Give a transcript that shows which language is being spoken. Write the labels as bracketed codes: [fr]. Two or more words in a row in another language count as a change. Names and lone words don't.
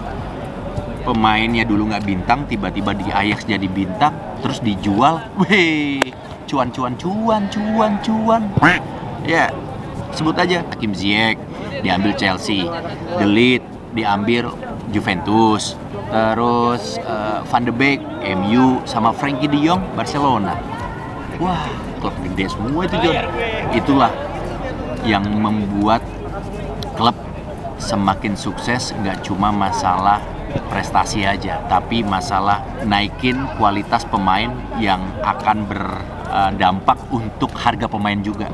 [id] Pemainnya dulu nggak bintang, tiba-tiba di Ajax jadi bintang, terus dijual, weh, cuan. Ya, sebut aja Hakim Ziyech diambil Chelsea, De Ligt diambil Juventus, terus Van de Beek MU, sama Frenkie de Jong Barcelona. Wah, klub gede semua itu, John. Itulah yang membuat klub semakin sukses, nggak cuma masalah prestasi aja, tapi masalah naikin kualitas pemain yang akan berdampak untuk harga pemain juga.